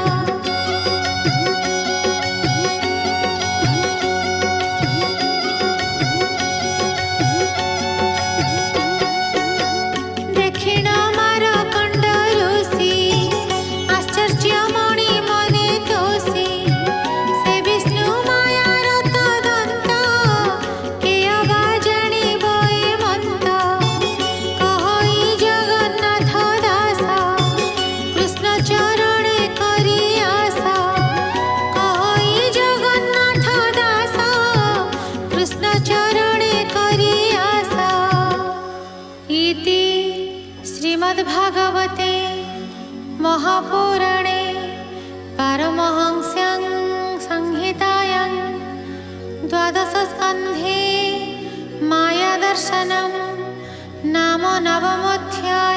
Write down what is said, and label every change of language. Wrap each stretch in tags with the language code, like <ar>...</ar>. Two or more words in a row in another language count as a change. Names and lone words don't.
<or>ଦକ୍ଷିଣ ମାରକଣ୍ଡ ଋଷି ଆଶ୍ଚର୍ଯ୍ୟମଣି ମନେ ତୋଷି ସେ ବିଷ୍ଣୁ ମାୟାର ତଦନ୍ତ କେୟ ବା ଜାଣିବ ଏ ମନ୍ତ। କହଇ ଜଗନ୍ନାଥ ଦାସ କୃଷ୍ଣ ଚରଣେ କରି ଆସ। କହଇ ଜଗନ୍ନାଥ ଦାସ କୃଷ୍ଣ ଚରଣେ କରି ଆସ।</or> <sa>इति श्रीमद्भागवते महापुराणे पारमहंस्यां संहितायां द्वादशस्कन्धे मायादर्शनं नाम नवमोऽध्यायः।</sa>